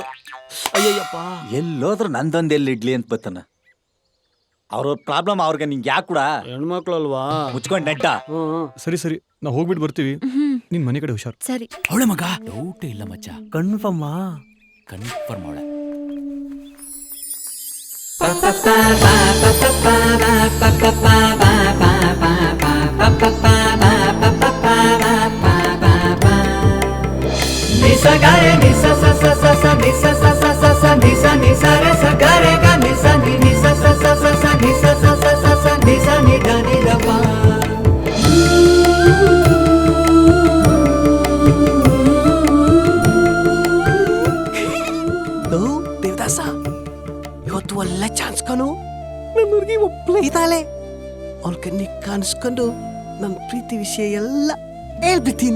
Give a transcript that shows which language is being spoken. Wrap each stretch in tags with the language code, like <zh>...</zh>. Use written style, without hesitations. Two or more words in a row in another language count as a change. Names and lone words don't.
<kn>ಅಯ್ಯಯ್ಯಪ್ಪ, ಎಲ್ಲೋದ್ರು ನಂದೊಂದು ಎಲ್ಲಿ ಇಡ್ಲಿ ಅಂತ ಬತ್ತಾನ. ಅವ್ರ ಪ್ರಾಬ್ಲಮ್ ಅವ್ರಿಗೆ ನಿಂಗೆ ಯಾಕೆ ಕೂಡ ಹೆಣ್ಮಕ್ಳಲ್ವಾ, ಮುಚ್ಕೊಂಡು ನೆಟ್ಟ. ಸರಿ ಸರಿ, ನಾವು ಹೋಗ್ಬಿಟ್ಟು ಬರ್ತೀವಿ. ನಿನ್ ಮನೆ ಕಡೆ ಹುಷಾರ್. ಸರಿ. ಅವಳೆ ಮಗ ಡೌಟ್ ಇಲ್ಲ ಮಚ್ಚ, ಕನ್ಫರ್ಮ್ ಅವಳೆ. Nisa gare nisa sa sa sa sa nisa sa sa sa sa nisa nisa re sa gare ga nisa ni nisa sa sa sa sa nisa sa sa sa sa nisa ni da ni da pa. ದೇವದಾಸ, ಇವತ್ತು ಒಳ್ಳೆ ಚಾನ್ಸ್ ಕಣು. ನನ್ನ ಹುಡುಗಿ ಒಬ್ಬಳೇ ಇದ್ದಾಳೆ. ಅವಳ ಕಣ್ಣಿಗೆ ಕಾಣಿಸ್ಕೊಂಡು ನನ್ನ ಪ್ರೀತಿ ವಿಷಯ ಎಲ್ಲ ಹೇಳ್ಬಿಡ್ತೀನಿ.</kn>